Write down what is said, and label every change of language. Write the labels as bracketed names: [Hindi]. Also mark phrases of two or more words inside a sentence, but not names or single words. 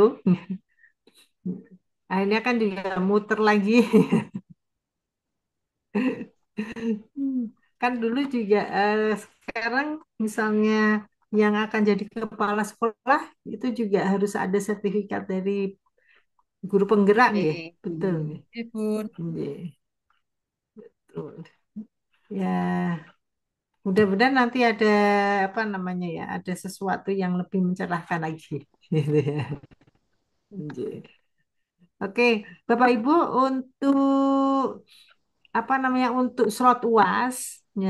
[Indonesian] Akhirnya kan juga muter lagi. Kan dulu juga sekarang misalnya yang akan jadi kepala sekolah itu juga harus ada sertifikat dari guru penggerak nggih. Betul nggih. Ibu. Nggih, betul. Ya, mudah-mudahan nanti ada apa namanya ya, ada sesuatu yang lebih mencerahkan lagi. Gitu ya. Nggih. Oke, Bapak Ibu untuk apa namanya untuk slot UAS ya.